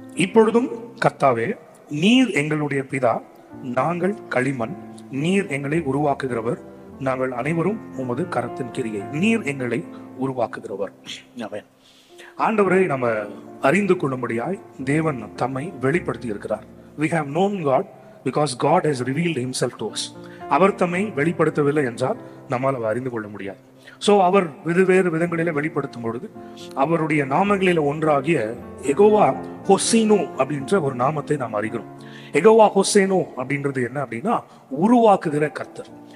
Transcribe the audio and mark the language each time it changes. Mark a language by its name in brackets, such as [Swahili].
[Tamil] இப்பொழுதும் கர்த்தாவே, நீர் எங்களுடைய பிதா, நாங்கள் களிமண், நீர் எங்களை உருவாக்குகிறவர், நாங்கள் அனைவரும் உமது கரத்தின் கிரியை, நீர் எங்களை உருவாக்குகிறவர். ஆமென். ஆண்டவரை நம்ம அறிந்து கொள்ளும்படியாய் தேவன் தம்மை வெளிப்படுத்தி இருக்கிறார். [English] We have known God because God has revealed himself to us. [Tamil] அவர் தம்மை வெளிப்படுத்தவில்லை என்றால் நம்மால் அறிந்து கொள்ள முடியாது. சோ அவர் வேறு விதங்களில வெளிப்படுத்தும் பொழுது அவருடைய நாமங்களில ஒன்றாகிய யெகோவா ஹொசேனு அப்படின்ற ஒரு நாமத்தை நாம் அறிகிறோம். யெகோவா ஹொசேனு அப்படின்றது என்ன அப்படின்னா உருவாக்குகிற கர்த்தர்.